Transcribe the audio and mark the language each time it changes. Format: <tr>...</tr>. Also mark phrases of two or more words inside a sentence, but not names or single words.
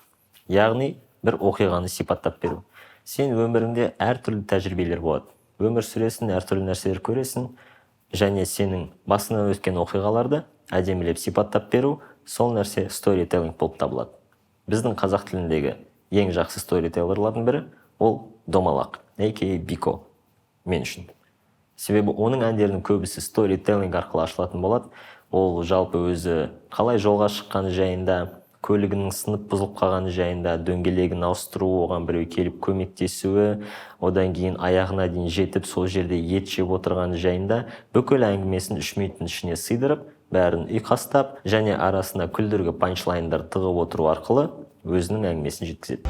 <kk>Яғни бір оқиғаны сипаттап беру. Сен өміріңде әртүрлі тәжірибелер болады. Өмір сүресің, әртүрлі нәрселер көресің, және сенің басынан өткен оқиғаларды әдемілеп сипаттап беру, сол нәрсе storytelling болып табылады. Біздің қазақ тіліндегі ең жақсы storyteller'лардың бірі ол Домалақ, a.k.a. Бико, мен үшін. Себебі оның әндерінің көбісі storytelling арқылы ашылатын болады. Ол жалпы өзі қалай жолға шыққаны жайында, көлігінің сынып бұзылып қалғаны жайында, дөңгелегін ауыстыру, оған біреу келіп көмектесуі, одан кейін аяғына дейін жетіп сол жерде ет жеп отырғаны жайында бүкіл әңгімесін 3 минуттың ішіне сыйдырып, бәрін ұйқастап, және арасына күлдіргі панчлайндар тығып отыру арқылы өзінің әңгімесін жеткізеді.</kk>